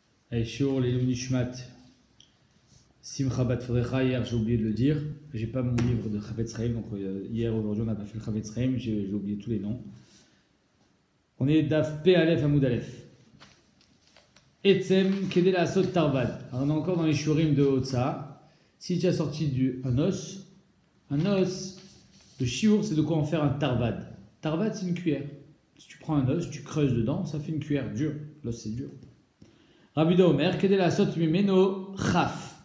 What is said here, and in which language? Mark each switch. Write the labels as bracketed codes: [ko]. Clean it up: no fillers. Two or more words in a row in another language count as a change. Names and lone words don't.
[fr] Allez, Shiur, les Nishmat, Simcha Bat Frecha, hier j'ai oublié de le dire. J'ai pas mon livre de Chavetz Chaim, donc hier, aujourd'hui on n'a pas fait le Chavetz Chaim, j'ai oublié tous les noms. On est [he] דף פ אלף עמוד אלף. עצם כדי לעשות תרווד. [fr] Alors on est encore dans les Shurim de Otsa. Si tu as sorti un os, le shiur c'est de quoi en faire un tarvad. Tarvad c'est une cuillère. Si tu prends un os, tu creuses dedans, ça fait une cuillère dure. L'os c'est dur. [he] רבי אומר, כדי לעשות ממנו כף.